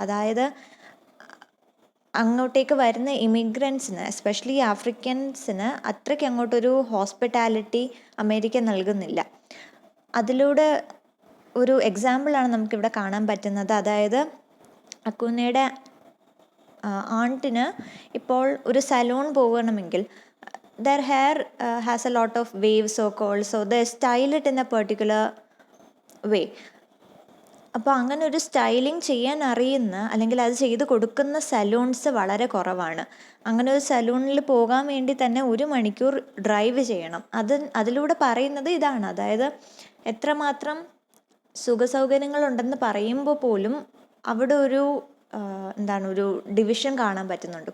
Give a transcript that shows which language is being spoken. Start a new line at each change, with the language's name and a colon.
Malayalam: അതായത് അങ്ങോട്ടേക്ക് വരുന്ന ഇമിഗ്രൻസിന്, എസ്പെഷ്യലി ആഫ്രിക്കൻസിന് അത്രയ്ക്ക് അങ്ങോട്ടൊരു ഹോസ്പിറ്റാലിറ്റി അമേരിക്ക നൽകുന്നില്ല. അതിലൂടെ ഒരു എക്സാമ്പിളാണ് നമുക്കിവിടെ കാണാൻ പറ്റുന്നത്. അതായത് അക്കൂനയുടെ ആണ്ടിന് ഇപ്പോൾ ഒരു സലൂൺ പോകണമെങ്കിൽ
English: their hair has a lot of waves so called, so they style it in a particular way.
Malayalam: അപ്പോൾ അങ്ങനെ ഒരു സ്റ്റൈലിംഗ് ചെയ്യാൻ അറിയുന്ന അല്ലെങ്കിൽ അത് ചെയ്ത് കൊടുക്കുന്ന സലൂൺസ് വളരെ കുറവാണ്. അങ്ങനെ ഒരു സലൂണിൽ പോകാൻ വേണ്ടി തന്നെ 1 മണിക്കൂർ ഡ്രൈവ് ചെയ്യണം. അതിലൂടെ പറയുന്നത് ഇതാണ്. അതായത് എത്രമാത്രം സുഖസൗകര്യങ്ങളുണ്ടെന്ന് പറയുമ്പോൾ പോലും അവിടെ ഒരു ഒരു ഡിവിഷൻ കാണാൻ പറ്റുന്നുണ്ട്.